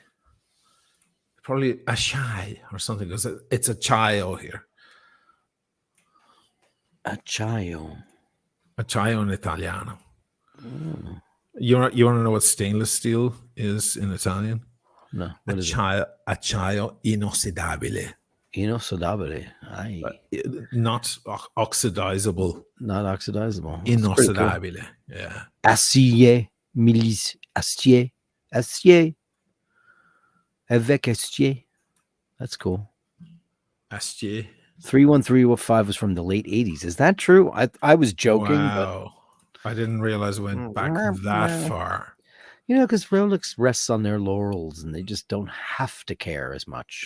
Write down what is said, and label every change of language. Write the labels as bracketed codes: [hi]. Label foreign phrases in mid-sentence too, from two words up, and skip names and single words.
[en] Probably a chai or something, because it's a chio here. [it] Acciaio. [en] A chio in Italiano. Mm. You want to know what stainless steel is in Italian? No. What is it? [it] Acciaio inossidabile. Inossidabile. [en] Aye. Not oxidizable. Not oxidizable. That's pretty cool. Inossidabile. Yeah. [fr] Acier. Milice. Acier. Acier. Avec acier. [en] That's cool. [fr] Astier. [en] 3135 was from the late 80s. Is that true? I was joking, Wow. I didn't realize it went back that far. but because Rolex rests on their laurels and they just don't have to care as much.